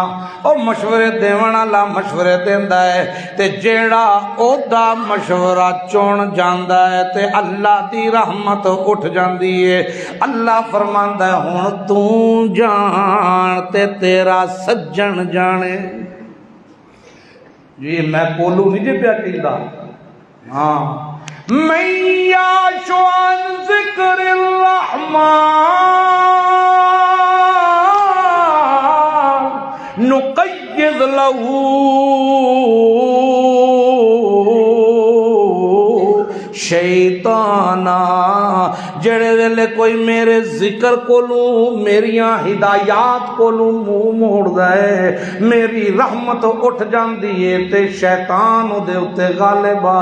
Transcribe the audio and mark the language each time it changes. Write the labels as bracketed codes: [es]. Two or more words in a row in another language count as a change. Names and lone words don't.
[pa] او مشورے دیون والا مشورے دیندا ہے تے جیڑا اودا مشورہ چن جاندا ہے تے اللہ دی رحمت اٹھ جاندی ہے۔ اللہ فرماندا ہے ہن تو جان تے تیرا سجن جانے۔ جی میں کولو نہیں جی پیا کہندا ہاں [ar] من یعش عن ذکر الرحمن نقید له شیطانا [pa] جڑے ویلے کوئی میرے ذکر کولوں میریاں ہدایات کولوں منہ موڑ دے میری رحمت اٹھ جاندی ہے تے شیطان دے اتے غالب آ